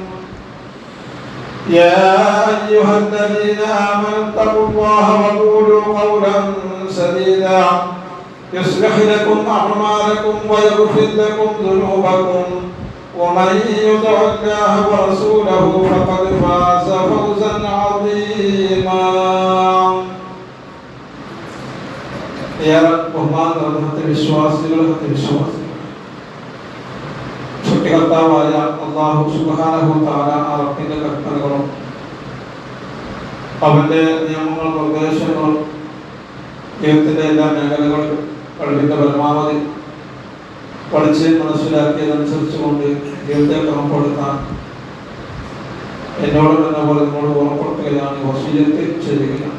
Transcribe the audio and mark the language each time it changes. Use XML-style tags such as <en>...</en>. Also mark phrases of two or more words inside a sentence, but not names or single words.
<ar>يا أيها الذين آمنوا اتقوا الله وقولوا قولا سديدا يصلح لكم أعمالكم ويغفر لكم ذنوبكم ومن يطع الله ورسوله فقد فاز فوزا عظيما</ar> <ml>يا ബഹുമാനത്തെ വിശ്വാസികളെ സൃഷ്ടികർത്താവായ അല്ലാഹു</ml> <ar>سبحانه وتعالى</ar> <ml>അവന്റെ കൽപ്പനകളും അവന്റെ നിയമങ്ങളും നിർദ്ദേശങ്ങളും ജീവിതത്തിന്റെ എല്ലാ മേഖലകളിലും കഴിവിന്റെ പരമാവധി പഠിച്ച് മനസ്സിലാക്കിയതനുസരിച്ചുകൊണ്ട് ജീവിതത്തെ ക്രമപ്പെടുത്താൻ എന്നോട് എന്ന പോലെ നിങ്ങളോട് ഓർമ്മപ്പെടുത്തുകയാണ് വസിയ്യത്ത് ചെയ്യുകയാണ്.</ml>